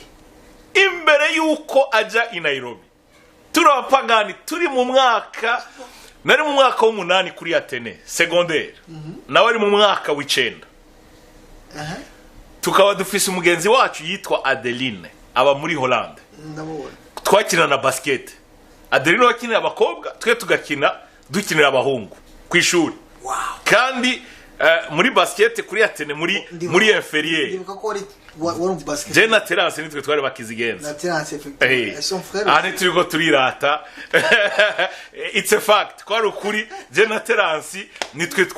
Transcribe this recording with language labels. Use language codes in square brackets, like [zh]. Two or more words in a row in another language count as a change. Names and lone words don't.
[rn] imbere yuko aja i Nairobi turi abapagani turi mu mwaka nari mu mwaka w'8 kuri Atene secondaire nawe ari mu mwaka w'9 tukaba dufise umugenzi wacu yitwa Adeline aba muri Hollande twakina na basket Adeline wakinira abakobwa twe tugakina dukinira abahungu ku ishuri kandi muri basket kuri Atene muri inférieur ndibuka ko wari basket je na Terence nitwe twari bakizigenza na Terence [fr] effectivement son frère [rn] ani turiko turirata [en] it's a fact [rn] ko ari ukuri je na Terence nitwe